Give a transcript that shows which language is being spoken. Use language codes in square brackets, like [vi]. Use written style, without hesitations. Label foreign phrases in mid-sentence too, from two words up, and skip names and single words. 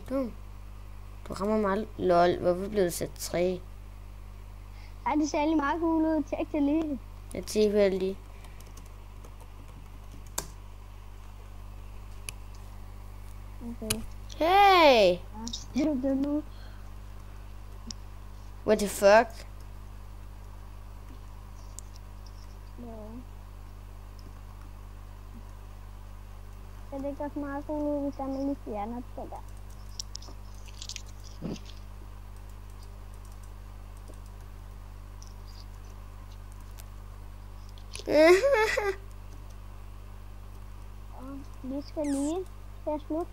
[da] Du rammer mig. Lol, hvorfor blev det sat 3? Ej, det ser lige meget cool ud. Tjek det lige. Jeg tænker lige. Okay. Hey! Ja, det er nu. [en] What the fuck? [da] Ja. Det er ikke også meget cool ud, hvis man lige fjerner det der. Og vi skal lige til slut.